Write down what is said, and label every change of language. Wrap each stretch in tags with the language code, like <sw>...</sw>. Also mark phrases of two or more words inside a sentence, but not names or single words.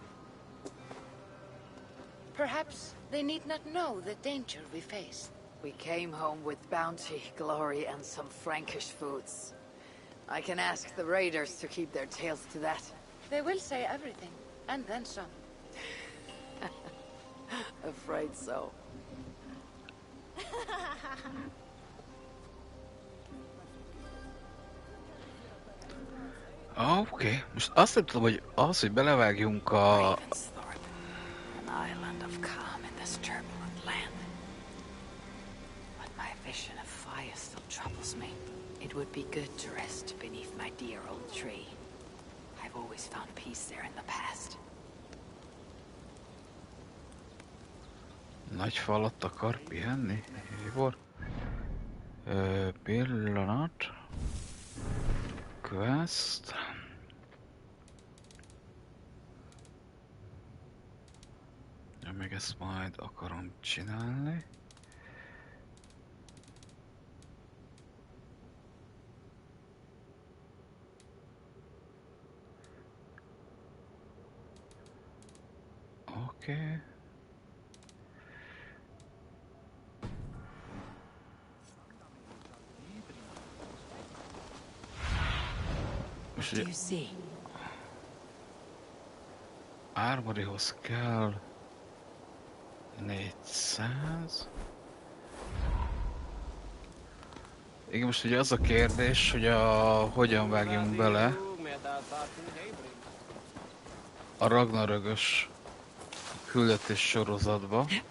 <en>Perhaps they need not know the danger we face. We came home with bounty, glory, and some Frankish foods. I can ask the raiders to keep their tails to that. They will say everything, and then some. Afraid so.</en> <hu>Oké, most azt nem tudom, hogy az, hogy belevágjunk a...</hu> <en>An island of calm in this turbulent land. But my vision of fire still troubles me. It would be good to rest beneath my dear old tree. I've always found peace there in the past.</en> <hu>Nagy falat akar pihenni? Ivor? Pillanat. Quest. Ja, még ezt majd akarom csinálni. Oké.</hu> <en>What do you see?</en> <hu>Armoryhoz kell 400. Igen, most ugye az a kérdés, hogy hogyan vágjunk bele a Ragnarökös küldetés sorozatba.</hu>